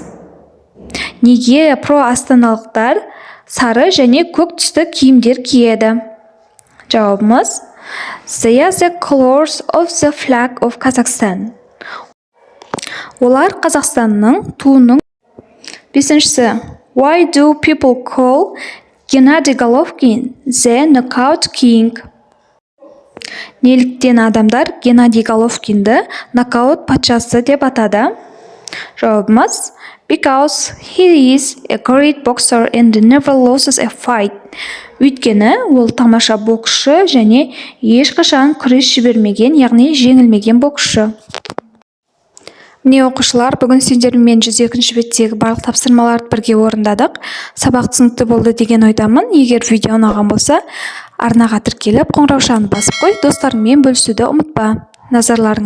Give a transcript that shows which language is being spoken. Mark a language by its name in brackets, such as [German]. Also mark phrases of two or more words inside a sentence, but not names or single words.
[Kazakh] Неге про астаналықтар сары және көк түсті киімдер киеді? Жауабымыз: [English] They are the colors of the flag of Kazakhstan. [Kazakh] Олар Қазақстанның туының. Бесіншісі: [English] Why do people call Геннадий Головкин the knockout king? [Kazakh] Неліктен адамдар Геннадий Головкинді нокаут патшасы деп атады? Жауабымыз: [English] Because he is a great boxer and never loses a fight. [Kazakh] Өйткені ол тамаша боксшы және ешқашан күрес жібермеген, яғни жеңілмеген боксшы. Міне оқушылар, бүгін сендермен 102-ші беттегі барлық тапсырмаларды бірге орындадық. Сабақ түсінікті болды деген ойдамын. Егер видео ұнаған болса, арнаға тіркеліп, қоңыраушаны басып қой, достарыңмен бөлісуді ұмытпа.